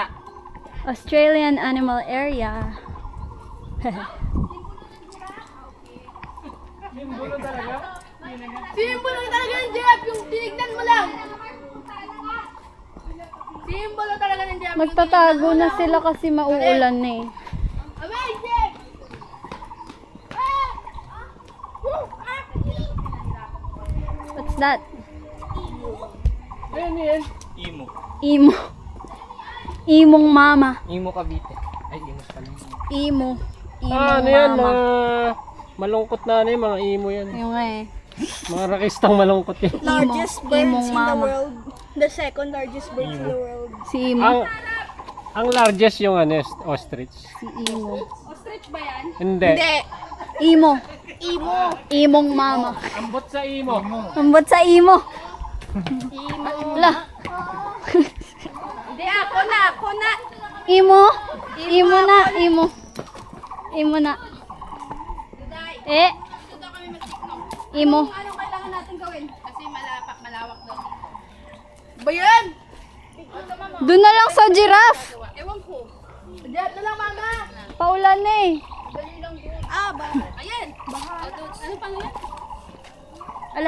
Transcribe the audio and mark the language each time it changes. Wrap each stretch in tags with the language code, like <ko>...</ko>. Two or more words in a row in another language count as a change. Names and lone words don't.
<en>Australian Animal Area.</en> <tl>Simbolo talaga? Simbolo talaga ng giraffe, yung tinignan mo lang. Simbolo talaga ng giraffe. Magtatago na sila kasi mauulan na eh.</tl> <en>Amazing! What's that?</en> <tl>Ayun yan. Imo. Imo. Imong mama. Imo Cavite. Ay, imo pala. Imo. Imong Ano yan, mama. mga malungkot na ano yung mga imo yan. Yung nga eh. Mga rakistang malungkot yan.</tl> <en>Largest</en> <tl>Imo.</tl> <en>birds</en> <tl>Imong</tl> <en>in the</en> <tl>mama.</tl> <en>world. The second largest birds in the world.</en> <tl>Si Imo. Ang largest yung ano, ostrich. Si Imo. Ostrich ba yan? Hindi. Imo. Imo. Imong mama.</tl> <ceb>Ambot sa imo. Ambot sa Imo.</ceb> <tl>Imo. Wala. Hindi, ako na. Imo. Imo na. Imo. Imo na. Eh. Imo. Anong kailangan natin gawin? Kasi malawak doon. Ba yan? Doon na lang sa giraffe. Ewan ko. Diyan na lang, mama. Paulan na eh. Dali lang doon. Ba? Ayan. Ano pang yan? Ala.</tl>